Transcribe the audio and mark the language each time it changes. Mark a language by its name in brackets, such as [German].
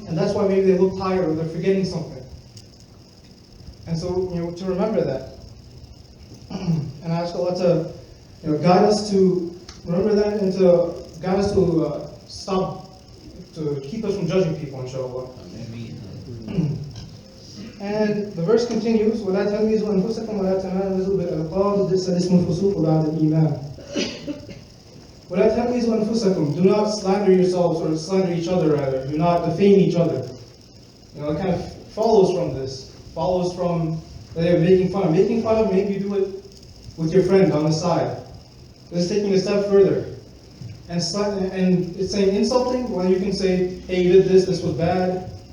[English] And that's why maybe they look tired or they're forgetting something. And so, to remember that. And I ask Allah to guide us to remember that and to guide us to keep us from judging people, inshallah. And the verse continues, [Arabic] وَلَا تَلْمِزُوا أَنفُسَكُمْ وَلَا تَنَابَزُوا بِالْأَلْقَابِ بِئْسَ الِاسْمُ الْفُسُوقُ بَعْدَ الْإِيمَانِ. وَلَا تَلْمِزُوا أَنفُسَكُمْ. [English] Do not slander yourselves, or slander each other rather. Do not defame each other. It kind of follows from this. Follows from that they're making fun of. Making fun of, maybe you do it with your friend on the side. This is taking a step further. And it's saying insulting, well, you can say, hey, you did this was bad.